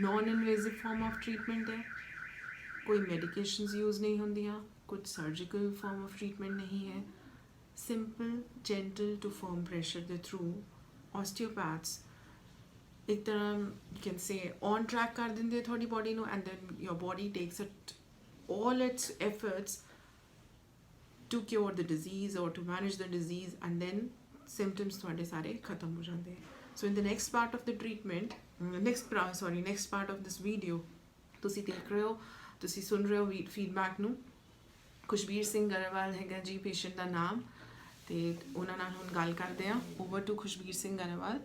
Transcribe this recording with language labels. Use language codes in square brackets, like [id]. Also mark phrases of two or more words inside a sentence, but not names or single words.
[en] non invasive form of treatment [pa] ਹੈ, ਕੋਈ [en] medications use [pa] ਨਹੀਂ ਹੁੰਦੀਆਂ, ਕੁਝ [en] surgical form of treatment [pa] ਨਹੀਂ ਹੈ। [en] simple gentle to firm pressure ਦੇ ਥਰੂ osteopaths [pa] ਇੱਕ ਤਰ੍ਹਾਂ [en] you can say on track [pa] ਕਰ ਦਿੰਦੇ ਤੁਹਾਡੀ ਬੋਡੀ ਨੂੰ [en] and then your body takes it all its efforts to cure the disease or to manage the disease and then symptoms [pa] ਤੁਹਾਡੇ ਸਾਰੇ ਖਤਮ ਹੋ ਜਾਂਦੇ। [en] So in the next part of the treatment next part of this video [pa] ਤੁਸੀਂ ਦੇਖ ਰਹੇ ਹੋ, ਤੁਸੀਂ ਸੁਣ ਰਹੇ ਹੋ ਫੀਡਬੈਕ ਨੂੰ। ਖੁਸ਼ਬੀਰ ਸਿੰਘ ਗਰੇਵਾਲ ਹੈਗਾ ਜੀ ਪੇਸ਼ੈਂਟ ਦਾ ਨਾਮ, ਤੇ ਉਹਨਾਂ ਨਾਲ ਹੁਣ ਗੱਲ ਕਰਦੇ ਹਾਂ। [en] over to ਖੁਸ਼ਬੀਰ ਸਿੰਘ ਗਰੇਵਾਲ।